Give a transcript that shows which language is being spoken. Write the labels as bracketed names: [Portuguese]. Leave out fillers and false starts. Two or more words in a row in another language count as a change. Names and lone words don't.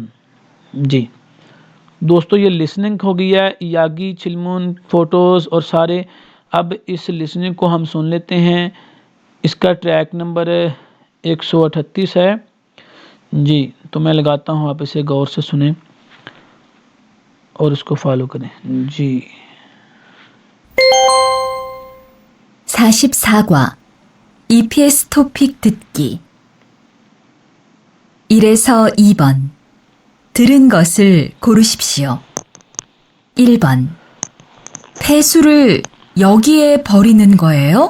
[Hindi] जी दोस्तों, ये लिसनिंग हो गई है, [Korean] 얘기, 질문, [Hindi] फोटोज़ और सारे। अब इस लिसनिंग को हम सुन लेते हैं। इसका ट्रैक नंबर 138 है। जी, तो मैं लगाता हूँ, आप इसे गौर से सुने और इसको फॉलो करें। जी [Korean] 44과 EPS 토픽 듣기 1에서 2번 들은 것을 고르십시오. 1번 폐수를 여기에 버리는 거예요?